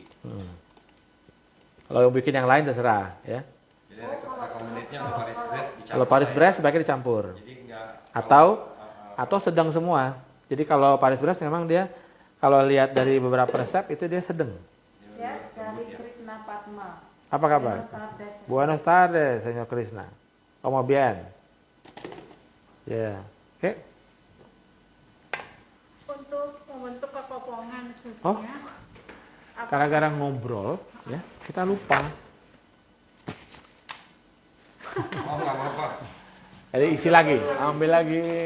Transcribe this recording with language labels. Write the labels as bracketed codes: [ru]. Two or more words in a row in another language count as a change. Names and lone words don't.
[id] Kalau bikin yang lain terserah ya. Jadi recommended-nya untuk Paris Brest dicampur. Kalau Paris Brest sebaiknya dicampur. Jadi enggak Atau sedang semua. Jadi kalau Paris Brest memang dia kalau lihat dari beberapa resep itu dia sedang. Ya, dari Krishna Padma. Apa kabar? [es] Buenos tardes, Señor Krishna. Como bien. [id] Ya. Oke. Untuk membentuk kekopongan Oh. susunya, Gara-gara ngobrol ya, kita lupa. Oh, enggak apa-apa. Jadi isi lagi, ambil lagi.